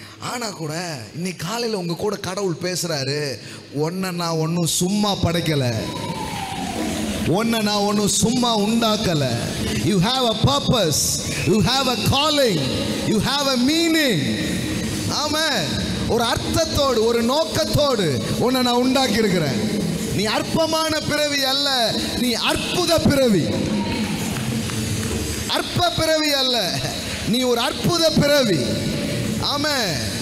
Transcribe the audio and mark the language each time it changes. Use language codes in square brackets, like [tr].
[ta] ஆனால் கூட இன்னைக்கு காலையில் உங்கள் கூட கடவுள் பேசுகிறாரு. ஒன்றை நான் ஒன்றும் சும்மா படைக்கலை, ஒன்றை நான் ஒன்றும் சும்மா உண்டாக்கலை. [en] You have a purpose, you have a calling, you have a meaning. [ta] ஆமென். ஒரு அர்த்தத்தோடு, ஒரு நோக்கத்தோடு உன்னை நான் உண்டாக்கி இருக்கிறேன். நீ அற்பமான பிறவி அல்ல, நீ அற்புத பிறவி. அற்ப பிறவி அல்ல, நீ ஒரு அற்புத பிறவி. ஆமென்.